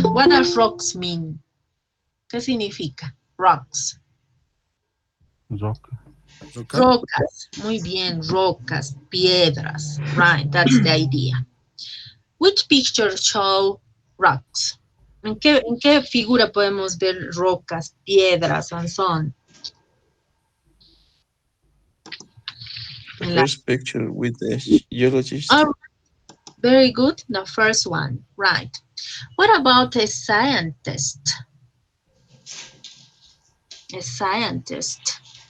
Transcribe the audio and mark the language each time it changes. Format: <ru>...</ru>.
<en>What does rocks mean?</en> <es>¿Qué significa?</es> <en>Rocks.</en> <es>Roca. Rocas. Muy bien, rocas, piedras.</es> <en>Right, that's the idea. Which picture show rocks?</en> <es>¿En qué figura podemos ver rocas, piedras,</es> <en>and so on? The first picture with the geologist. Oh, very good. The first one, right. What about a scientist? A scientist.</en>